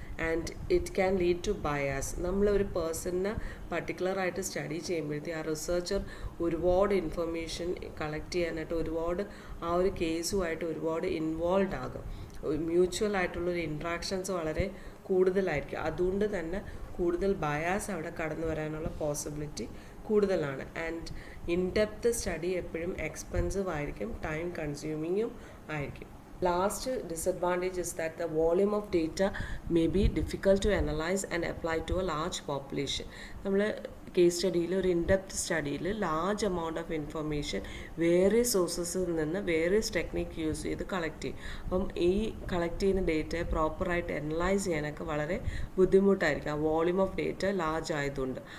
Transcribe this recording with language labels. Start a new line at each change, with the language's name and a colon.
English: And it can lead to bias.
Malayalam: നമ്മളൊരു പേഴ്സണിനെ പർട്ടിക്കുലറായിട്ട് study ചെയ്യുമ്പോഴത്തേക്ക് ആ റിസർച്ചർ ഒരുപാട് ഇൻഫർമേഷൻ കളക്ട് ചെയ്യാനായിട്ട് ഒരുപാട് ആ ഒരു കേസുമായിട്ട് ഒരുപാട് ഇൻവോൾവ് ആകും. മ്യൂച്വൽ ആയിട്ടുള്ളൊരു ഇൻട്രാക്ഷൻസ് വളരെ കൂടുതലായിരിക്കും. അതുകൊണ്ട് തന്നെ കൂടുതൽ ബയാസ് അവിടെ കടന്നു വരാനുള്ള പോസിബിലിറ്റി കൂടുതലാണ്. ആൻഡ് ഇൻഡെപ്ത് സ്റ്റഡി എപ്പോഴും എക്സ്പെൻസീവ് ആയിരിക്കും, ടൈം കൺസ്യൂമിങ്ങും ആയിരിക്കും.
English: Last disadvantage is that the volume of data may be difficult to analyze and apply to a large population.
Malayalam: നമ്മൾ കേസ് സ്റ്റഡിയിൽ ഒരു in-depth സ്റ്റഡിയിൽ large amount of information വേറിയസ് സോഴ്സസിൽ നിന്ന് വേറിയസ് technique use ചെയ്ത് collect ചെയ്യും. അപ്പം ഈ കളക്ട് ചെയ്യുന്ന ഡേറ്റയെ പ്രോപ്പറായിട്ട് അനലൈസ് ചെയ്യാനൊക്കെ വളരെ ബുദ്ധിമുട്ടായിരിക്കും, ആ വോളിയൂം ഓഫ് ഡേറ്റ ലാർജ് ആയതുകൊണ്ട്.